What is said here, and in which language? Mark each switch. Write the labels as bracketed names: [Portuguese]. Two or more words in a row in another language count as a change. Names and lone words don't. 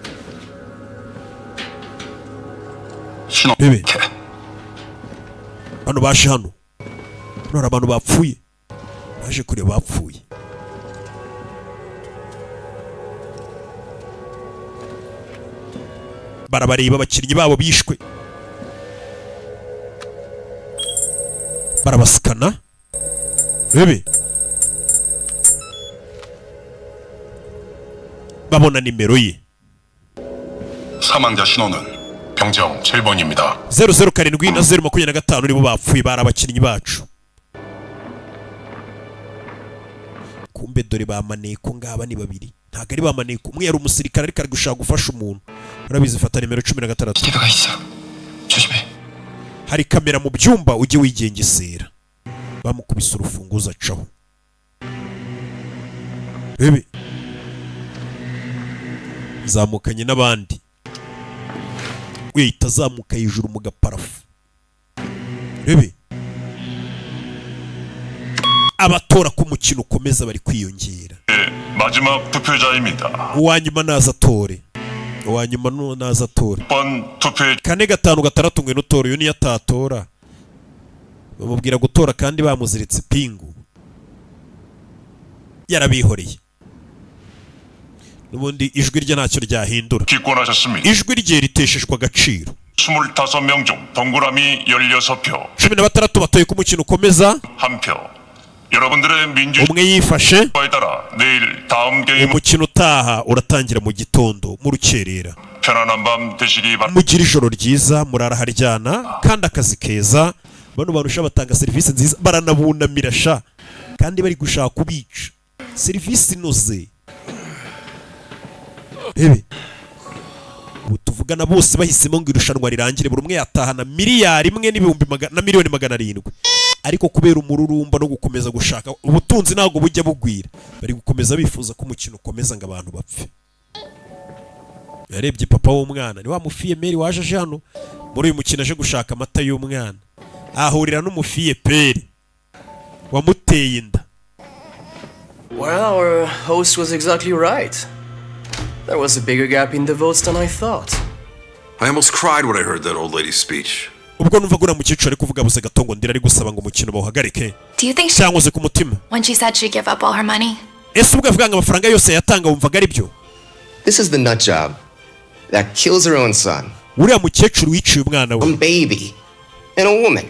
[Kinyarwanda] bebe hano baje hano hari abantu bapfuye baje kureba bapfuye barabareba abakinnyi babo bishwe barabasikana bebe babona nimero ye [Korean] 사망자 신원은 병정 7번입니다. [Kinyarwanda] 007 na 025 nibo bapfuye bari abakinnyi bacu kumbe dore bamaneko ngaba ni babiri ntago ari bamaneko umwe yari umusirikare ariko ari gushaka gufasha umuntu urabizi fata nimero 16 [Korean] 기회가 있어. 조심해. [Kinyarwanda] hari kamera mu byumba ujye wigengesera bamukubise urufunguzo acaho bebe zamukanye n'abandi we itazamuka hejuru mu gaparafu bebe abatora ko umukino ukomeza bari kwiyongera [Korean] 마지막 투표자입니다. [Kinyarwanda] uwanyuma naza atore uwanyuma naza atore [Korean] 6번 투표해 [Kinyarwanda] 4-5-6 ngwino utora uyu niyo atatora bamubwira gutora kandi bamuziritse ipingu yarabihoreye n'ubundi ijwi rye ntacyo ryahindura [Korean] 기권하셨습니다. [Kinyarwanda] ijwi rye riteshejwe agaciro [Korean] 25명 중 동그라미 16표, [Kinyarwanda] 16 batoye ko umukino ukomeza [Korean] 1표. 여러분들의 민주주의에 [Kinyarwanda] umwe yifashe [Korean] 따라 내일 다음 게임 [Kinyarwanda] umukino utaha uratangira mu gitondo mu rukerera 편안한 밤 되시기 바랍니다. mugira ijoro ryiza murara haryana kandi akazi keza bano bantu sha batanga serivisi nziza baranabunamira sha kandi bari gushaka kubica serivisi inoze bebe ubu tuvugana bose bahisemo ngo irushanwa rirangire buri umwe yatahana miliyari imwe n'ibihumbi na miliyoni 700 ariko kubera umururumba no gukomeza gushaka ubutunzi ntabwo bujya bugwira bari gukomeza bifuza ko umukino ukomeza ngo abantu bapfe yarebye papa w'umwana ni wa mufiye meri waje aje hano muri uyu mukino aje gushaka amata y'umwana ahurira n'umufiye peri wamuteye inda. [English] Well, our host was exactly right. There was a bigger gap in the votes than I thought. I almost cried when I heard that old lady's speech. [Kinyarwanda] ubwo numva gura mukecuru ari kuvuga buze gatongo ndira ari gusaba ngo umukino bawuhagarike [English] Do you think she, [Kinyarwanda] cyangwa ze ku mutima [English] when she said she'd give up all her money? [Kinyarwanda] ese ubwo avuga ngo amafaranga yose yatanga wumvaga ari byo [English] This is the nut job that kills her own son. [Kinyarwanda] uriya mukecuru wiciye umwana we [English] A baby and a woman.